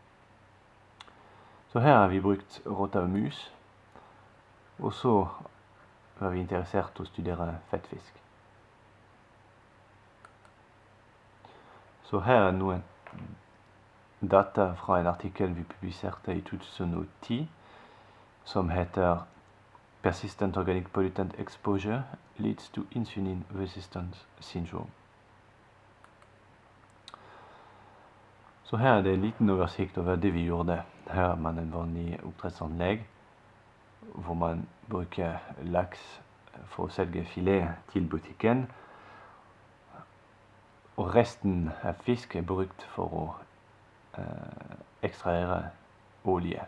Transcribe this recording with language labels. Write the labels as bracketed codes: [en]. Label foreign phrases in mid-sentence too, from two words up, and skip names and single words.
[no] Så her har vi brukt rotter og mus, og så var vi interessert i å studere fettfisk. Så her er noen data fra en artikkel vi publiserte i 2010, som heter Persistent Organic Pollutant Exposure leads to Insulin Resistance Syndrome. Så her er det en liten oversikt over det vi gjorde. Her er man en vanlig oppdrettsanlegg, hvor man bruker laks for å selge filet til butikken. Og resten av fisk er brukt for å ekstrahere olje.